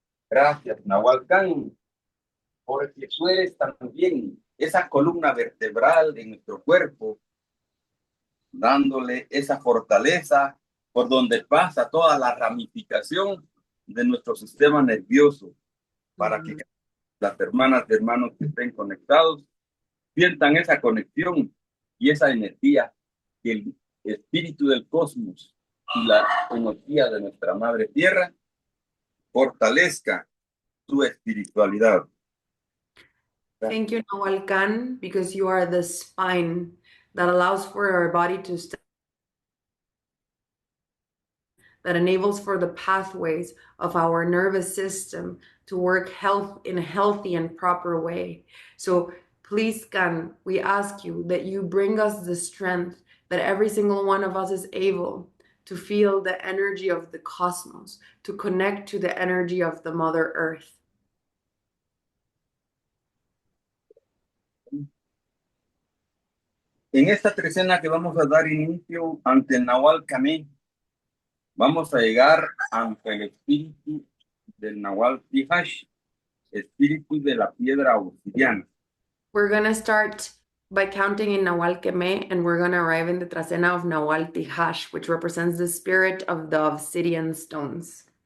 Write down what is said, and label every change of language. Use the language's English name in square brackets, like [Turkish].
[Spanish] Gracias, Nahual Can, porque tú eres también esa columna vertebral de nuestro cuerpo, dándole esa fortaleza por donde pasa toda la ramificación de nuestro sistema nervioso, para que las hermanas y hermanos que estén conectados sientan esa conexión y esa energía que el espíritu del cosmos y la energía de nuestra Madre Tierra fortalezca su espiritualidad. [English] Thank you, Nahual Can, because you are the spine that allows for our body to stand, that enables for the pathways of our nervous system to work in a healthy and proper way. So please, Can, we ask you that you bring us the strength that every single one of us is able to feel the energy of the cosmos, to connect to the energy of the Mother Earth. [Spanish] En esta trecena que vamos a dar inicio ante el Nahual Kamé, vamos a llegar ante el espíritu del Nahual Tihash, espíritu de la piedra obsidiana. [English] We're going to start by counting in Nahual Keme, and we're going to arrive in the Trasena of Nahual Tihash, which represents the spirit of the obsidian stones.